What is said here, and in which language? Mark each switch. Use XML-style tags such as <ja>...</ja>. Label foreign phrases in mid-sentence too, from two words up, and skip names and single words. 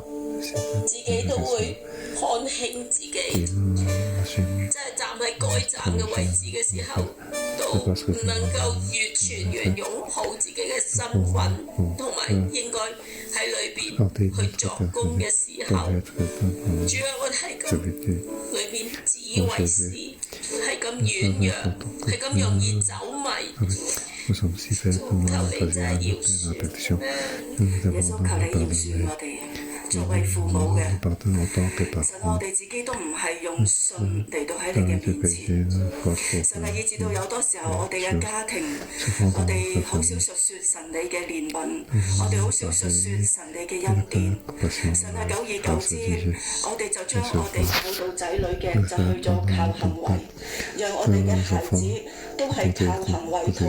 <yue>自己都會看輕自己，即係站喺該站嘅位置嘅時候，都唔能夠完全擁抱自己嘅身份，同埋應該喺裏邊去作工嘅時候，主啊，我係咁裏邊自以為是，係咁軟弱，係咁容易走迷。求你真係饒恕，耶穌求你饒恕我哋。作為父母嘅，</yue> <fr>pardonne en tant que</fr> <yue>神我</yue> <fr>parent.</fr> <yue>哋自己都唔係用信嚟到喺你嘅</yue> <fr>Tant que</fr> <yue>面前。</yue> <fr>péché, faute</fr> <yue>神啊，以至到有多時候，我哋嘅家庭，我哋好少述説神你嘅憐憫，我哋好少述説神你嘅恩典。神啊，久而久之，我哋就將我哋教導仔女嘅就去咗靠行為，讓我哋嘅孩子都係靠行為討</yue>